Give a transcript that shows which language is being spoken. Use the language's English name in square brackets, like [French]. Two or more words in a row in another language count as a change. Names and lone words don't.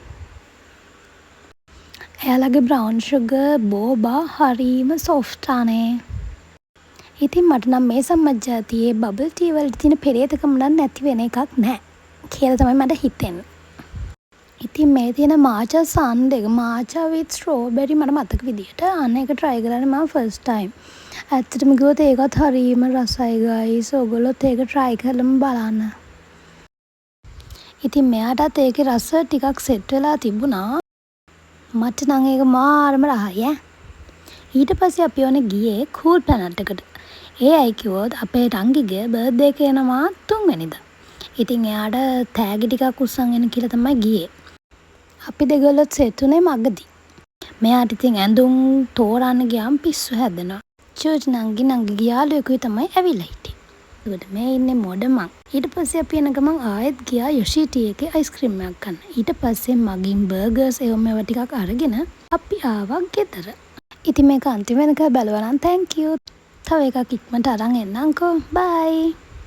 [Sinhala] එයාලගේ [English] brown sugar boba [Sinhala] හරීම සොෆ්ට් ආනේ. ඉතින් මට නම් මේ සම්මජ්ජාතියේ බබල් ටී වලට තියෙන පෙරේතකම නම් නැති වෙන එකක් නැහැ කියලා තමයි මට හිතෙන්නේ. ඉතින් මේ තියෙන [English] matcha sundae matcha with strawberry [Sinhala] මට මතක විදියට අන්න එක try කරන්න මම [English] first time. [Sinhala] ඇත්තටම කිව්වොත් ඒකත් හරීම රසයි guys. ඔයගොල්ලොත් ඒක try කරලම බලන්න. ඉතින් මෙයාටත් ඒකේ රස ටිකක් set වෙලා තිබුණා. මට නම් ඒක මාරම රහයි ඈ. ඊට පස්සේ අපි ඕනේ ගියේ cool planet එකට. ඒ අය කිව්වොත් අපේ රංගිගේ birthday එක එනවා 3 වෙනිදා. ඉතින් එයාට තෑගි ටිකක් උස්සන් එන්න කියලා තමයි ගියේ. අපි දෙගොල්ලොත් සෙට් උනේ මගදී. මෙයාට ඉතින් ඇඳුම් තෝරන්න ගියාම පිස්සු හැදෙනවා. චූටි නංගි ගියාලුවෙකුයි තමයි ඇවිල්ලා හිටියේ. ඒකට මේ ඉන්නේ මොඩ මං. ඊට පස්සේ අපි එන ගමන් ආයෙත් ගියා යොෂීටි එකේ අයිස්ක්‍රීම් එකක් ගන්න. ඊට පස්සේ මගින් බර්ගර්ස් ඒවා ටිකක් අරගෙන අපි ආවා ගෙදර. ඉතින් මේක අන්තිම වෙනකල් බලුවා නම් [English] thank you. [Sinhala] තව එකක් ඉක්මනට අරන් එන්නම්කෝ. bye.